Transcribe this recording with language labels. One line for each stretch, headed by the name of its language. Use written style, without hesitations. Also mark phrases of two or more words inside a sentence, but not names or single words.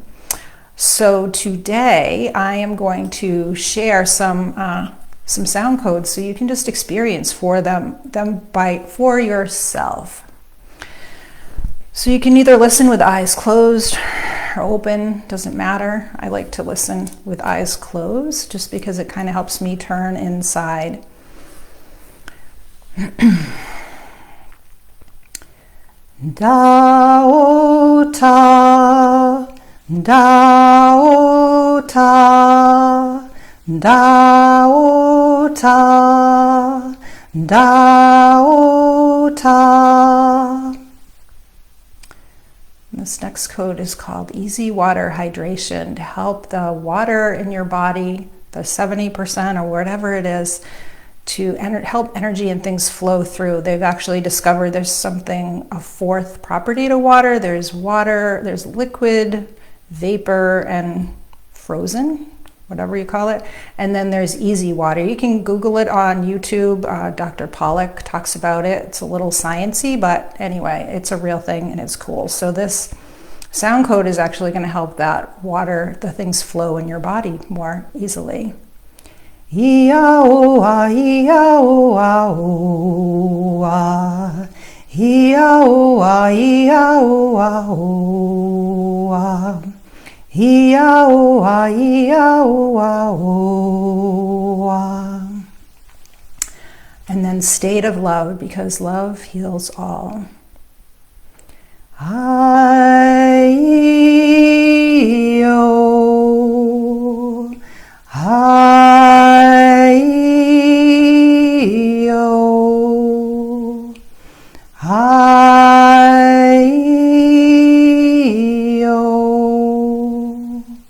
English: So today I am going to share some sound codes so you can just experience for yourself. So you can either listen with eyes closed or open, doesn't matter. I like to listen with eyes closed just because it kind of helps me turn inside. Dao ta, Dao ta, Dao ta, Dao ta. This next code is called Easy Water Hydration, to help the water in your body, the 70% or whatever it is, to help energy and things flow through. They've actually discovered there's a fourth property to water. There's water, there's liquid, vapor, and frozen, whatever you call it. And then there's easy water. You can Google it on YouTube. Dr. Pollack talks about it. It's a little sciencey, but anyway, it's a real thing and it's cool. So this sound code is actually going to help that water, the things flow in your body more easily. Ia-o-a, ia-o-a, o-a. Ia-o-a, ia-o-a, o-a. Ia-oa, ia-oa-oa. And then state of love, because love heals all. Ai-o, ai-o, ai-o,